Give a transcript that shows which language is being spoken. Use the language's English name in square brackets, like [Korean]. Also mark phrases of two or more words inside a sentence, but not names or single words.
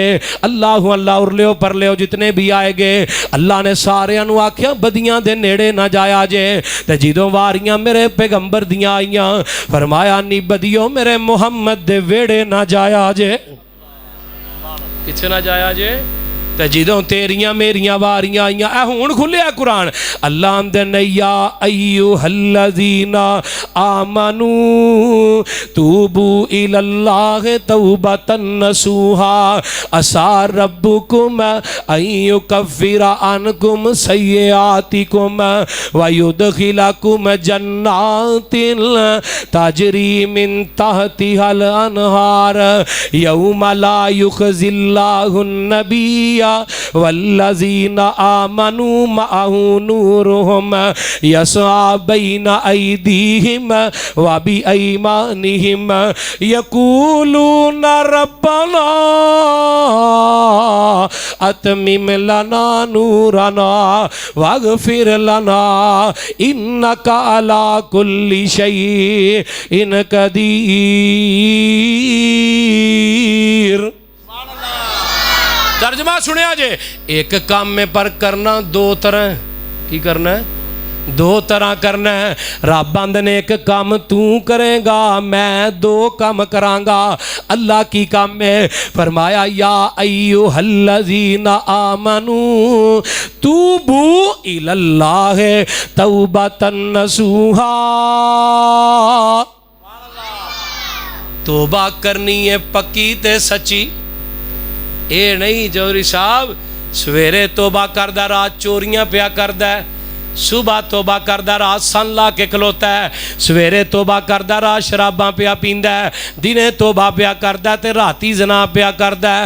[Punjabi] ਅੱਲਾਹ ਅੱਲਾਹ ਉਰਲਿਓ ਪਰਲਿਓ ਜਿਤਨੇ ਭੀ ਆਏਗੇ ਅੱਲਾਹ ਨੇ ਸਾਰਿਆਂ ਨੂੰ ਆਖਿਆ ਬਦੀਆਂ ਦੇ ਨੇੜੇ ਨਾ ਜਾਇਆ ਜੇ। ਤੇ ਜਦੋਂ ਵਾਰੀਆਂ ਮੇਰੇ ਪੈਗ਼ੰਬਰ ਦੀਆਂ ਆਈਆਂ ਫ਼ਰਮਾਇਆ ਨੀ ਬਦੀਓ ਮੇਰੇ ਮੁਹੰਮਦ ਦੇ ਵਿਹੜੇ ਨਾ ਜਾਇਆ ਜੇ। ਕਿੱਥੇ ਨਾ ਜਾਇਆ ਜੇ? ਤੇ ਜਦੋਂ ਤੇਰੀਆਂ ਮੇਰੀਆਂ ਵਾਰੀਆਂ ਆਈਆਂ ਐ ਹੁਣ ਖੁੱਲ੍ਹਿਆ ਕੁਰਾਨ। ਅੱਲਾਹ ਆਂਹਦੇ ਨੇ [Arabic] يا أيها الذين آمنوا توبوا إلى الله توبة نصوحا عسى ربكم أن يكفر عنكم سيئاتكم ويدخلكم جنات تجري من تحتها الأنهار يوم لا يخزي الله النبي والذين آمنوا معه نورهم يسعى بين أيديهم وبأيمانهم يقولون ربنا أتمم لنا نورنا واغفر لنا إنك على كل شيء قدير. [Punjabi] ਤਰਜਮਾ ਸੁਣਿਆ ਜੇ। ਇਕ ਕੰਮ ਮੈਂ ਪਰ ਕਰਨਾ 2 ਤਰ੍ਹਾਂ। ਕੀ ਕਰਨਾ ਹੈ? 2 ਤਰ੍ਹਾਂ ਕਰਨਾ ਹੈ। ਰੱਬ ਆਂਹਦੇ ਨੇ ਇਕ ਕੰਮ ਤੂੰ ਕਰੇਂਗਾ ਮੈਂ 2 ਕੰਮ ਕਰਾਂਗਾ। ਅੱਲਾਹ ਕੀ ਕੰਮ ਹੈ? ਫ਼ਰਮਾਇਆ [Arabic] يا أيها الذين آمنوا توبوا إلى الله توبة نصوحا. [Punjabi] ਤੌਬਾ ਕਰਨੀ ਹੈ ਪੱਕੀ ਤੇ ਸੱਚੀ। ਯੇ ਨਹੀਂ ਚੌਧਰੀ ਸਾਹਬ ਸਵੇਰੇ ਤੌਬਾ ਕਰਦਾ ਰਾਤ ਚੋਰੀਆਂ ਪਿਆ ਕਰਦਾ ਸੁਬ੍ਹਾ ਤੋਬਾ ਕਰਦਾ ਰਾਤ ਸੰਨ੍ਹ ਲਾ ਕੇ ਖਲੋਤਾ ਹੈ, ਸਵੇਰੇ ਤੋਬਾ ਕਰਦਾ ਰਾਤ ਸ਼ਰਾਬਾਂ ਪਿਆ ਪੀਂਦਾ ਹੈ, ਦਿਨੇ ਤੋਬਾ ਪਿਆ ਕਰਦਾ ਤੇ ਰਾਤੀਂ ਜ਼ਨਾ ਪਿਆ ਕਰਦਾ ਹੈ।